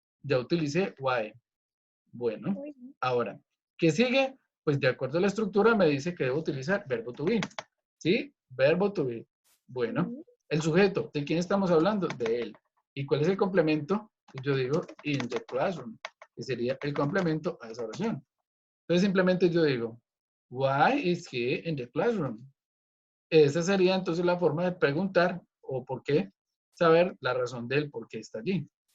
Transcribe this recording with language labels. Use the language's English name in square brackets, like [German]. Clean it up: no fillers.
[Spanish] Ya utilicé why. Bueno, ahora, ¿qué sigue? Pues de acuerdo a la estructura me dice que debo utilizar verbo to be. ¿Sí? Verbo to be. Bueno, el sujeto, ¿de quién estamos hablando? De él. ¿Y cuál es el complemento? Yo digo [English] in the classroom, [Spanish] que sería el complemento a esa oración. Entonces simplemente yo digo, [English] why is he in the classroom? [Spanish] Esa sería entonces la forma de preguntar o por qué, saber la razón del por qué está allí.